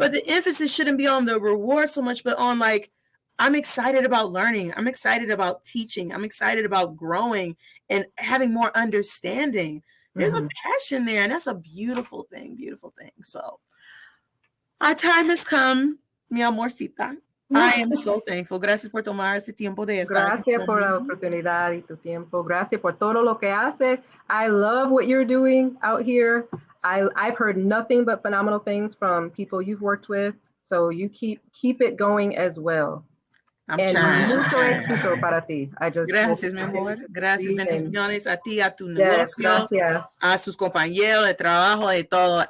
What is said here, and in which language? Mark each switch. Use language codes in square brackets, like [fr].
[en] But the emphasis shouldn't be on the reward so much, but on like, I'm excited about learning. I'm excited about teaching. I'm excited about growing and having more understanding. There's a passion there, and that's a beautiful thing, So our time has come, [es] mi amorcita. [en] I am so thankful. [es] Gracias por tomar ese tiempo de estar. Gracias por la oportunidad y tu tiempo. Gracias por todo lo que hace. [en] I love what you're doing out here. I've heard nothing but phenomenal things from people you've worked with. So you keep it going as well. I'm trying. [es] Mucho éxito para ti. Gracias, mi amor. Gracias, bendiciones a ti, a tu negocio, a sus compañeros de trabajo, de todo.